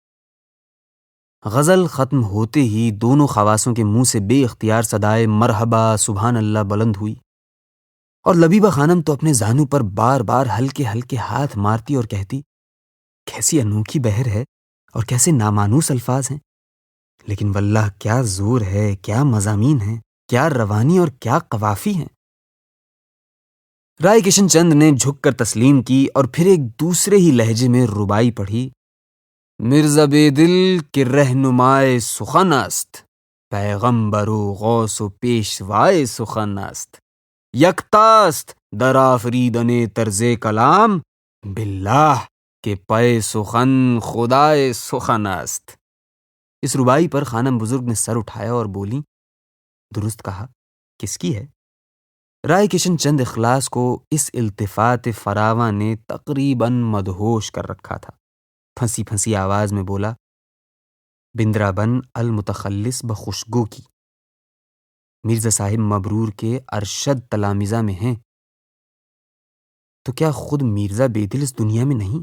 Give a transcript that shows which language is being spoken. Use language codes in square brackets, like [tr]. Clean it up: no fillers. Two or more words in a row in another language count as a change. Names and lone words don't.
[ur] غزل ختم ہوتے ہی دونوں خواصوں کے منہ سے بے اختیار صدائے مرحبا [ar] سبحان اللہ [ur] بلند ہوئی، اور لبیبہ خانم تو اپنے زانوں پر بار بار ہلکے ہلکے ہاتھ مارتی اور کہتی، کیسی انوکھی بہر ہے اور کیسے نامانوس الفاظ ہیں، لیکن واللہ کیا زور ہے، کیا مضامین ہیں، کیا روانی اور کیا قوافی ہیں۔ رائے کشن چند نے جھک کر تسلیم کی اور پھر ایک دوسرے ہی لہجے میں ربائی پڑھی۔ [fa] مرزا بے دل کے رہنمائے سخن است، پیغمبر و غوث و پیشوائے سخن است، یکتاست در آفریدن طرز کلام، باللہ کہ پے سخن خدائے سخن است۔ [ur] اس ربائی پر خانم بزرگ نے سر اٹھایا اور بولی، درست کہا، کس کی ہے؟ رائے کشن چند اخلاص کو اس التفات فراواں نے تقریباً مدہوش کر رکھا تھا۔ پھنسی پھنسی آواز میں بولا، بندرابن المتخلص بخوشگو کی، مرزا صاحب مبرور کے ارشد تلامذہ میں ہیں، تو کیا خود مرزا بے دل اس دنیا میں نہیں؟